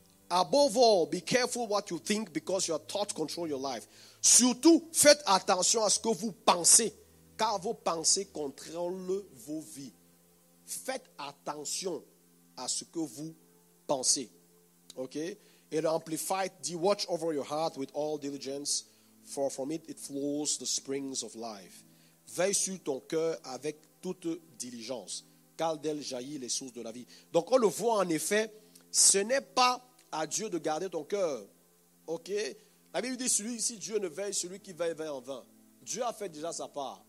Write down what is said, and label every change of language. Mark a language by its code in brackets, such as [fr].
[en] Above all, be careful what you think, because your thought control your life. [fr] Surtout, faites attention à ce que vous pensez, car vos pensées contrôlent vos vies. Faites attention à ce que vous pensez. Ok? Et l'Amplified dit, [en] watch over your heart with all diligence, for from it flows the springs of life. [fr] Veille sur ton cœur avec toute diligence, car d'elle jaillit les sources de la vie. Donc on le voit en effet, ce n'est pas à Dieu de garder ton cœur. Ok? La Bible dit, si Dieu ne veille, celui qui veille, veille en vain. Dieu a fait déjà sa part.